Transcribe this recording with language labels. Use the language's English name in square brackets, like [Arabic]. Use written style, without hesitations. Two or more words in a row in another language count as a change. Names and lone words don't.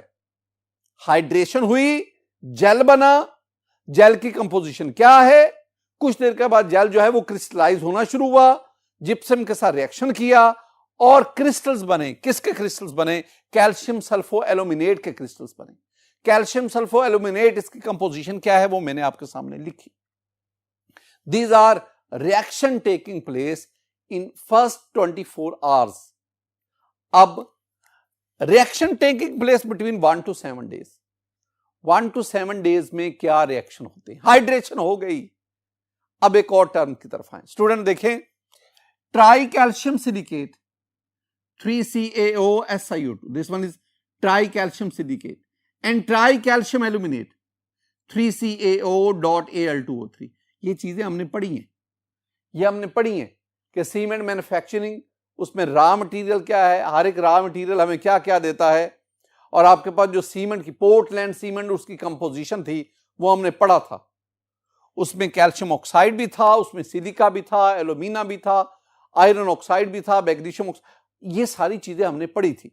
[Hindi] हाइड्रेशन हुई, जेल बना, जेल की कंपोजिशन क्या है, कुछ देर के बाद जेल जो है वो क्रिस्टलाइज होना शुरू हुआ, जिप्सम के साथ रिएक्शन किया और क्रिस्टल्स बने। किसके क्रिस्टल्स बने, [English] calcium sulpho aluminate [Hindi] के क्रिस्टल्स बने। [English] calcium sulpho aluminate, [Hindi] इसकी कंपोजिशन क्या है वो मैंने आपके सामने लिखी। [English] These are reaction taking place in first 24 hours. अब reaction taking place between 1 to 7 days. 1 to 7 days [Hindi] में क्या रिएक्शन होते हैं, हाइड्रेशन हो गई। अब एक और टर्म की तरफ आए स्टूडेंट, देखें [English] tri calcium silicate [Hindi] 3CaOSiO2, [English] this one is tricalcium silicate, and tricalcium aluminate 3CaO.Al2O3। [Hindi] ये चीजें हमने पढ़ी हैं, कि [English] cement manufacturing, [Hindi] उसमें [English] raw material [Hindi] क्या है, हर एक [English] raw material [Hindi] हमें क्या क्या देता है, और आपके पास जो सीमेंट की [English] Portland cement [Hindi] उसकी कंपोजिशन थी वो हमने पढ़ा था। उसमें [English] calcium oxide [Hindi] भी था, उसमें सिलिका भी था, एल्यूमिना भी था, [English] iron oxide [Hindi] भी था, [English] magnesium oxide, [Hindi] ये सारी चीजें हमने पढ़ी थी।